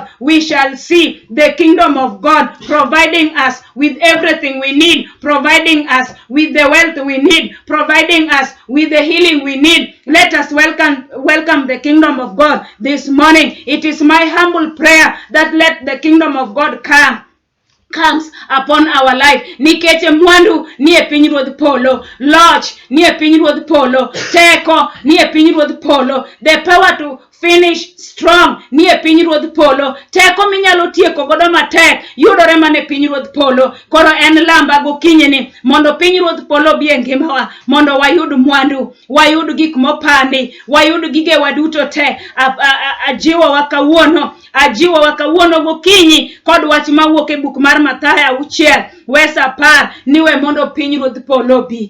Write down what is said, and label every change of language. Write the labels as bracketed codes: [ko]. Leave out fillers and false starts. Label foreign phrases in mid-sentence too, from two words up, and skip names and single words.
[en] We shall see the kingdom of God providing us with everything we need, providing us with the wealth we need, providing us with the healing we need. Let us welcome the kingdom of God this morning. It is my humble prayer that let the kingdom of God comes upon our life. [luo] Nikeche mwandu ni e pinyruodh polo, loch ni e pinyruodh polo, teko ni e pinyruodh polo, [en] the power to finish strong [luo] ni e pinyruodh polo, teko minyalo tieko godo matek yudore mane pinyruodh polo. Koro en lamba gokinyini mondo pinyruodh polo bi e ngimawa, mondo wayud mwandu, wayud gik mopandi, wayud gige waduto te. Ajiwo wa kawuono gokinyi kod wach mawuok e buk mar Mathayo 6:10 niwe mondo pinyruodh polo bi.